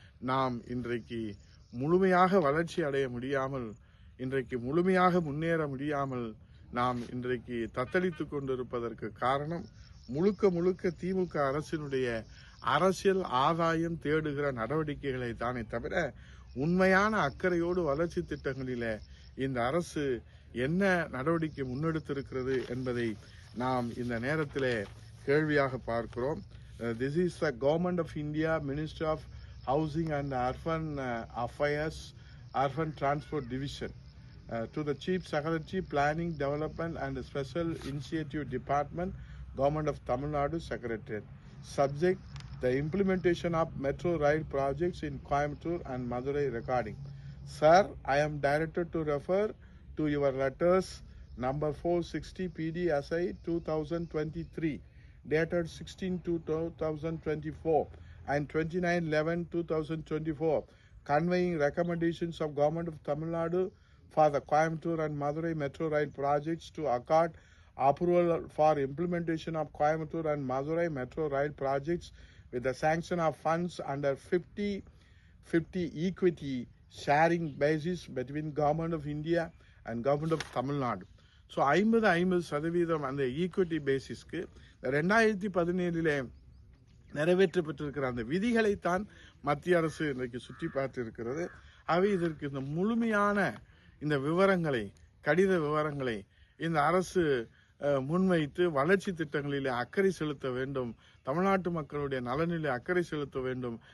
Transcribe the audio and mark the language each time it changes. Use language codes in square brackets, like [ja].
[ta] நாம் இன்றைக்கு முழுமையாக வளர்ச்சி அடைய முடியாமல், இன்றைக்கு முழுமையாக முன்னேற முடியாமல் நாம் இன்றைக்கு தத்தளித்துக் கொண்டிருப்பதற்கு காரணம் முழுக்க முழுக்க திமுக அரசினுடைய அரசியல் ஆதாயம் தேடுகிற நடவடிக்கைகளை தானே தவிர உண்மையான அக்கறையோடு வளர்ச்சி திட்டங்களில இந்த அரசு என்ன நடவடிக்கை முன்னெடுத்திருக்கிறது என்பதை நாம் இந்த நேரத்தில் கேள்வியாக பார்க்கிறோம். [en] This is the Government of India, Ministry of Housing and Urban Affairs, Urban Transport Division. To the Chief Secretary, Planning, Development and Special Initiative Department, Government of Tamil Nadu, Secretariat. Subject: the implementation of metro rail projects in Coimbatore and Madurai recording. Sir, I am directed to refer to your letters number 460 PDSI 2023 dated 16/2/2024 and 29/11/2024 conveying recommendations of Government of Tamil Nadu for the Coimbatore and Madurai metro rail projects to accord approval for implementation of Coimbatore and Madurai metro rail projects with the sanction of funds under 50-50 equity sharing basis between Government of India and Government of Tamil Nadu. [ta] So 50% அந்த equity பேசிஸ்க்கு 2017 நிறைவேற்றப்பட்டிருக்கிற அந்த விதிகளைத்தான் மத்திய அரசு இன்றைக்கு சுற்றி பார்த்து இருக்கிறது. ஆகவே இதற்கு இந்த முழுமையான இந்த விவரங்களை, கடித விவரங்களை இந்த அரசு முன்வைத்து வளர்ச்சி திட்டங்களிலே அக்கறை செலுத்த வேண்டும், தமிழ்நாட்டு மக்களுடைய நலனிலே அக்கறை செலுத்த வேண்டும்.